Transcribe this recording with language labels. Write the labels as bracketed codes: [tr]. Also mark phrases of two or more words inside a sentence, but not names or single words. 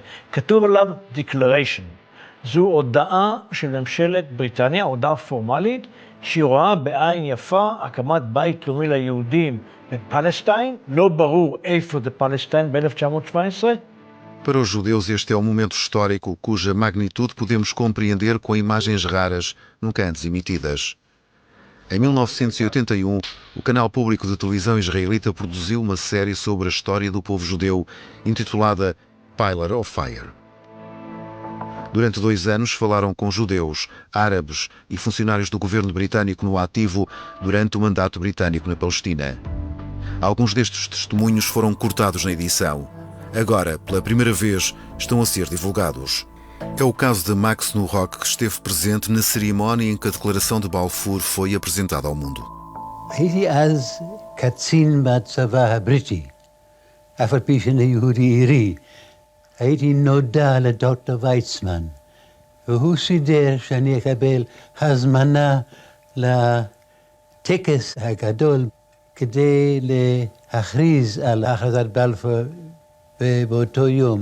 [he] כתוב עליו Declaration. זו הודעה של ממשלת בריטניה, הודעה פורמלית, שהיא רואה בעין יפה הקמת בית לאומי ליהודים בפלסטיין. לא ברור איפה זה פלסטיין ב-1917. [pt] Para os judeus, este é um momento histórico cuja magnitude podemos compreender com imagens raras, nunca antes emitidas. Em 1981, o canal público de televisão israelita produziu uma série sobre a história do povo judeu, intitulada Pillar of Fire. Durante 2 anos falaram com judeus, árabes e funcionários do governo britânico no ativo durante o mandato britânico na Palestina. Alguns destes testemunhos foram cortados na edição. Agora, pela primeira vez, estão a ser divulgados. É o caso de Max Nurock, que esteve presente na cerimónia em que a Declaração de Balfour foi apresentada ao mundo. [he] הייתי אז קצין בצבא הבריטי, אף על פי שאני יהודי עירי. הייתי נודע לדוקטור ויצמן, והוא סידר שאני אקבל הזמנה לטקס הגדול כדי להכריז על הכרזת בלפור באותו יום.